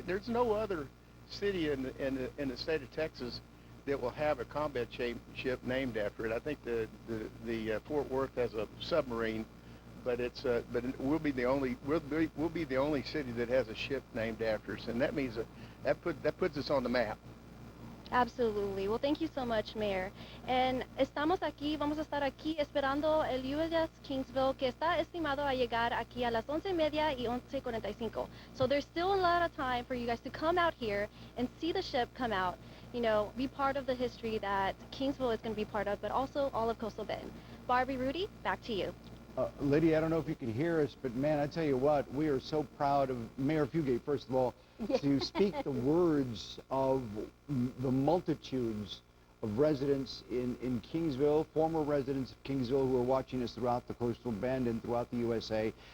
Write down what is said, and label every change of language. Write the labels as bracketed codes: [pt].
[en] There's no other city in the state of Texas that will have a combat ship named after it. I think the Fort Worth has a submarine, but we'll be the only city that has a ship named after us, and that means that puts us on the map. Absolutely. Well, thank you so much, Mayor. [es] And vamos a estar aquí esperando el USS Kingsville, que está estimado a llegar aquí a las 11:30 y 11:45. [en] So there's still a lot of time for you guys to come out here and see the ship come out. You know, be part of the history that Kingsville is going to be part of, but also all of Coastal Bend. Barbie, Rudy, back to you. Lydia, I don't know if you can hear us, but man, I tell you what, we are so proud of Mayor Fugate, first of all, to speak the words of the multitudes of residents in Kingsville, former residents of Kingsville who are watching us throughout the Coastal Bend and throughout the USA.